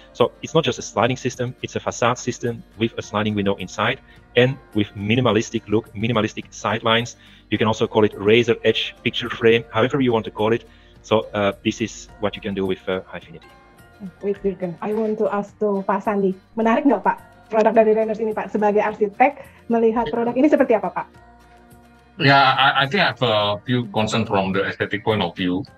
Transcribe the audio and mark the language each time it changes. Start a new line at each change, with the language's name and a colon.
English: So it's not just a sliding system; it's a facade system with a sliding window inside and with minimalistic look, minimalistic sidelines. You can also call it razor edge picture frame, however you want to call it. So this is what you can do with Highfinity. Wait, Jurgen, I want to ask to Pak Sandhy.
Indonesian: Menarik nggak Pak produk dari Reynaers ini Pak? Sebagai arsitek, melihat produk ini seperti apa Pak?
English: Yeah, I think I have a few concerns from the aesthetic point of view.